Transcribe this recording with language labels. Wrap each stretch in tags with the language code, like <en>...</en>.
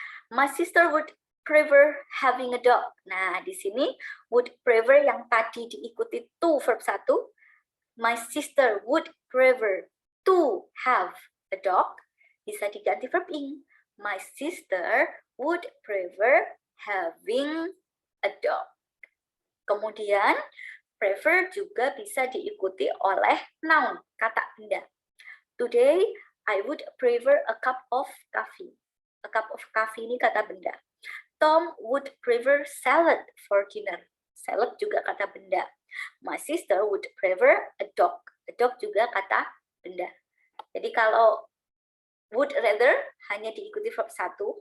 <en>My sister would prefer having a dog.</en> <id>Nah, di sini</id> <en>would prefer</en> <id>yang tadi diikuti</id> <en>to verb 1. My sister would prefer to have a dog.</en> <id>Bisa diganti</id> <en>verb ing. My sister would prefer having a dog.</en> <id>Kemudian prefer juga bisa diikuti oleh noun, kata benda.</id> <en>Today I would prefer a cup of coffee. A cup of coffee</en> <id>ini kata benda.</id> <en>Tom would prefer salad for dinner.</en> <id>Salad juga kata benda.</id> <en>My sister would prefer a dog. A dog</en> <id>juga kata benda. Jadi kalau would rather hanya diikuti verb 1.</id>